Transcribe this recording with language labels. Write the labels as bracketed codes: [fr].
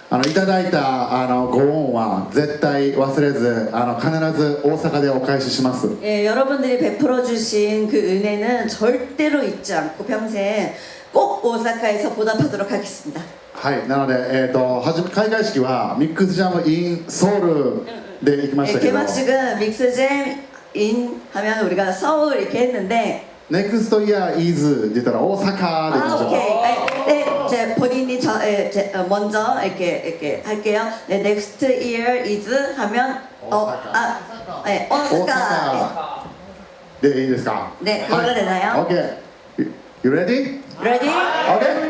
[ja] いただいたご恩は絶対忘れず必ず大阪でお返しします。 [ko] 예, 여러분들이 베풀어 주신 그 은혜는 절대로 잊지 않고 평생 꼭 오사카에서 보답하도록 하겠습니다. [ja] はい、なので、開会式はミックスジャム in ソウルで行きましたけど、 [ko] 개막식은 믹스잼 인 하면 우리가 서울 이렇게 했는데 [en] Next year is [ja] って言ったら大阪で行きましょう。 [en] 오케이. [ko] 네, 제 본인이 먼저 이렇게 할게요. 네, [en] next year is [ko] 하면 네, 오사카. [ja] でいいですか？ [ko] 네, 그걸로 되나요? [en] Okay. You ready? Ready? Okay.